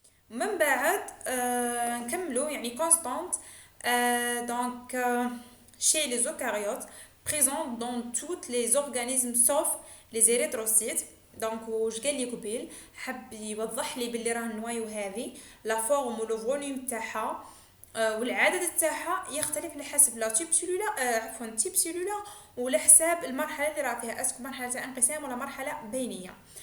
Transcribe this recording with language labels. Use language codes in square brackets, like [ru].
[ar] من بعد نكملو يعني كونستانت. دونك [fr] chez les eucaryotes présente dans toutes les organismes sauf les érythrocytes. [ar] دونك واش قال لي قبيل، حب يوضح لي باللي راه النوايو هذه لا فورم ولو فوليوم تاعها والعدد تاعها يختلف على حسب لا تيب سيلولا، عفوا تيب سيلولا، وعلى حساب المرحله اللي راه فيها، اسك مرحله تاع انقسام ولا مرحله بينيه.